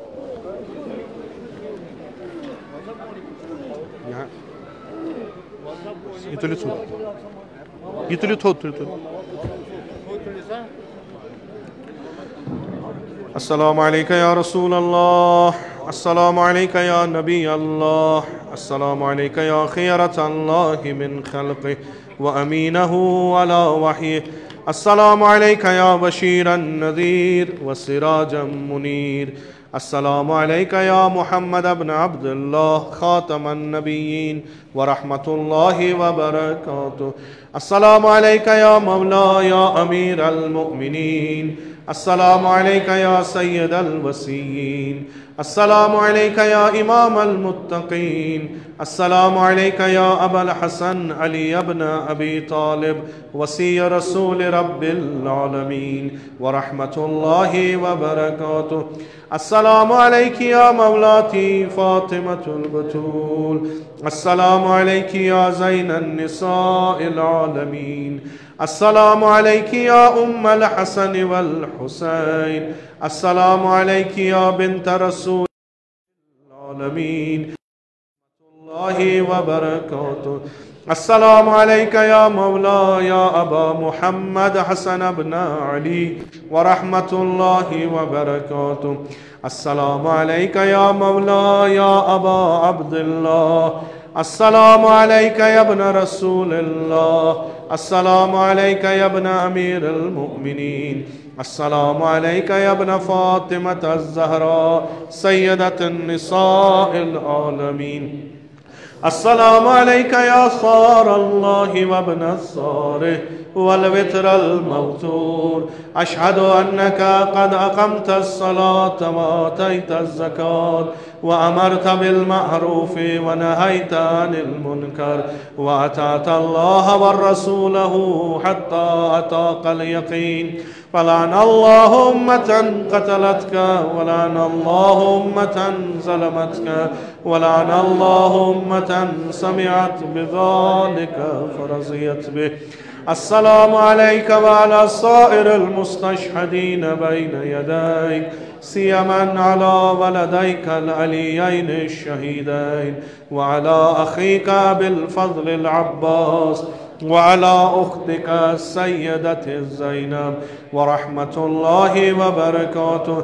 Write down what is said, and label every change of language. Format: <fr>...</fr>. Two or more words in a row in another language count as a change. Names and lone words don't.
<ar>ये तुलियो थोद السلام عليك يا رسول الله السلام عليك يا نبي الله السلام عليك يا خيرة الله من خلقه وأمينه على وحيه السلام عليك يا بشيرا نذيرا وسراجا منيرا السلام عليك يا محمد بن عبد الله خاتم النبيين ورحمة الله وبركاته السلام عليك يا مولاي يا أمير المؤمنين السلام عليك يا سيد الوصيين السلام عليك يا إمام المتقين السلام عليك يا أبا الحسن علي بن أبي طالب وصي رسول رب العالمين ورحمة الله وبركاته السلام عليك يا مولاتي فاطمة البتول السلام عليك يا زين نساء العالمين السلام عليك يا أم الحسن والحسين السلام عليك يا بنت رسول العالمين وبركاته السلام عليك يا مولاي يا أبا محمد حسن بن علي ورحمة الله وبركاته السلام عليك يا مولاي يا أبا عبد الله السلام عليك يا ابن رسول الله السلام عليك يا ابن أمير المؤمنين السلام عليك يا ابن فاطمة الزهراء سيدة نساء العالمين السلام عليك يا ثار الله وابن والوتر الموتور أشهد أنك قد أقمت الصلاة وآتيت الزكاة وأمرت بالمعروف و نهيت عن المنكر وأطعت الله ورسوله حتى أتاك اليقين فلعن الله أمة قتلتك ولعن الله أمة ظلمتك ولعن الله أمة سمعت بذلك فرضيت به السلام عليك وعلى سائر المستشهدين بين يديك سيما على ولديك العليين الشهيدين وعلى أخيك بالفضل العباس وعلى أختك السيدة زينب ورحمة الله وبركاته.</ar>